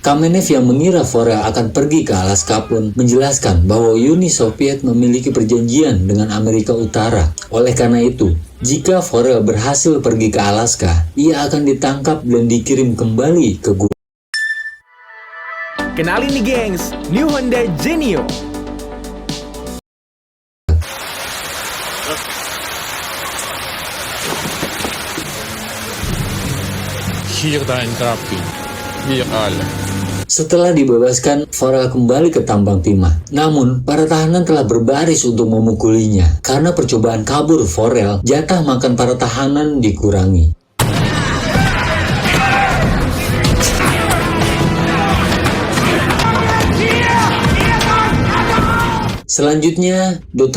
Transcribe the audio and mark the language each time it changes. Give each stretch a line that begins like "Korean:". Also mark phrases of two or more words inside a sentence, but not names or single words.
Indonesian: Kamenev yang mengira Forel akan pergi ke Alaska pun menjelaskan bahwa Uni Soviet memiliki perjanjian dengan Amerika Utara. Oleh karena itu, jika Forel berhasil pergi ke Alaska, ia akan ditangkap dan dikirim kembali ke gunung. Kenalin nih gengs, New Honda Genio.
German: Hier dein Grabkin. Wir alle.
Indonesian: Setelah dibebaskan, Forel kembali ke tambang timah. Namun, para tahanan telah berbaris untuk memukulinya. Karena percobaan kabur Forel, jatah makan para tahanan dikurangi. Selanjutnya, Dr.